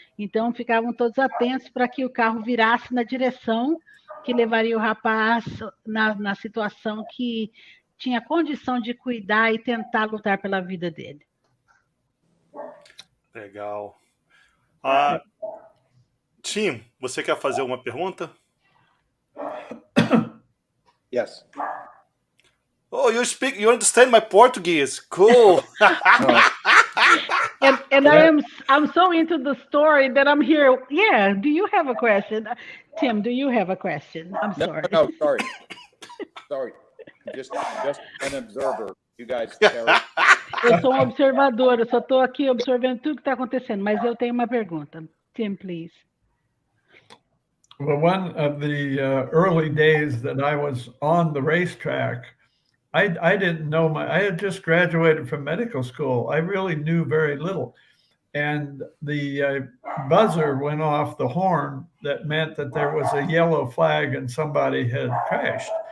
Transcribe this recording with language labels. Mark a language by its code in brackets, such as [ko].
[pt] Então ficavam todos atentos para que o carro virasse na direção que levaria o rapaz na situação que tinha condição de cuidar e tentar lutar pela vida dele. Legal. Tim, você quer fazer uma pergunta? [en] Yes. Oh, you understand my Portuguese. Cool. And I'm so into the story that I'm here. Yeah, do you have a question? Tim, do you have a question? I'm sorry. No, sorry. Sorry. Just an observer. You guys carry. [pt] Eu sou um observador, eu só estou aqui observando tudo que está acontecendo, mas eu tenho uma pergunta. [en] Tim, please. Well, one of the early days that I was on the racetrack, I didn't know I had just graduated from medical school. I really knew very little. And the buzzer went off the horn that meant that there was a yellow flag and somebody had crashed.